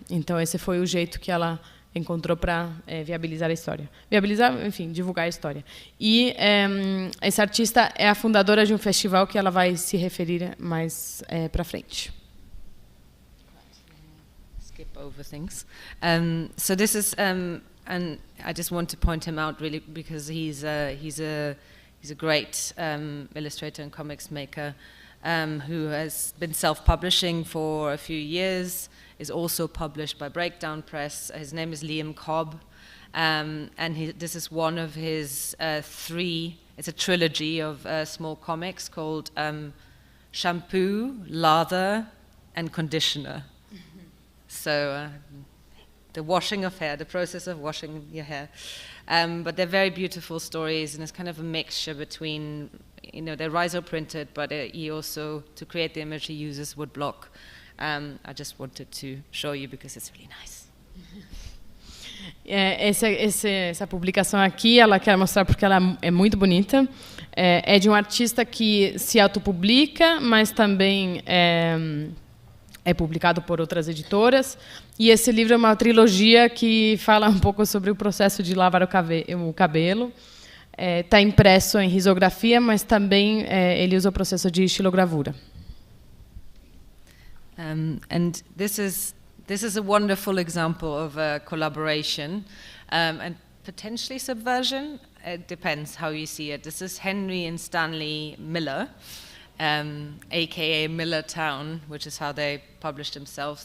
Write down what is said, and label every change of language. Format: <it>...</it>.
<pt>Então esse foi o jeito que ela encontrou para viabilizar a história. Enfim, divulgar a história. E essa artista é a fundadora de um festival que ela vai se referir mais para frente.</pt> <en>Skip over things. So this is, and I just want to point him out really because he's a great illustrator and comics maker who has been self-publishing for a few years, is also published by Breakdown Press. His name is Liam Cobb, and this is one of his it's a trilogy of small comics called Shampoo, Lather, and Conditioner. So the washing of hair, the process of washing your hair. But they're very beautiful stories, and it's kind of a mixture between, they're riso printed, but he also, to create the image, he uses woodblock. I just wanted to show you because it's really nice.</en> <pt>Essa publicação aqui, ela quer mostrar porque ela é muito bonita. É de um artista que se autopublica, mas também é publicado por outras editoras. E esse livro é uma trilogia que fala um pouco sobre o processo de lavar o cabelo. Está impresso em risografia, mas também ele usa o processo de estilogravura.</pt> <en>And this is a wonderful example of a collaboration and potentially subversion. It depends how you see it. This is Henry and Stanley Miller. AKA Millertown, which is how they published themselves.</en>